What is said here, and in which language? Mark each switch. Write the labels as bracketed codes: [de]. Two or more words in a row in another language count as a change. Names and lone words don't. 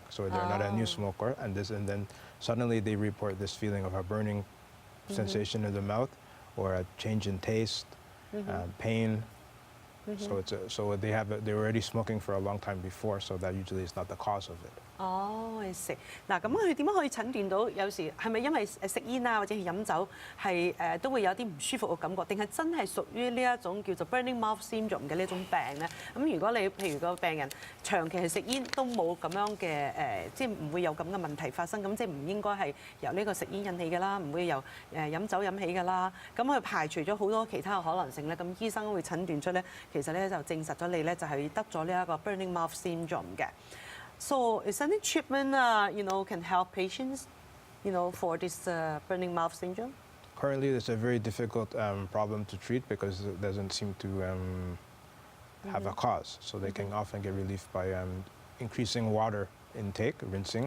[en] So they're not a new smoker, and then suddenly they report this feeling of a burning sensation in the mouth, or a change in taste, pain. So they're already smoking for a long time before, so that usually is not the cause of it. I see. [yue] 嗱，咁佢點樣可以診斷到有時係咪因為食煙啊或者係飲酒係都會有啲唔舒服嘅感覺，定係真係屬於呢一種叫做 [en] burning mouth syndrome [yue] 嘅呢種病咧？咁如果你譬如個病人長期係食煙都冇咁樣嘅即係唔會有咁嘅問題發生，咁即係唔應該係由呢個食煙引起㗎啦，唔會由飲酒引起㗎啦。咁佢排除咗好多其他嘅可能性咧，咁醫生會診斷出咧，其實咧就證實咗你咧就係得咗呢一個 [en] burning mouth syndrome [yue] 嘅。 [en] So is any treatment, can help patients, for this burning mouth syndrome? Currently, it's a very difficult problem to treat because it doesn't seem to have a cause. So they can often get relief by increasing water intake, rinsing.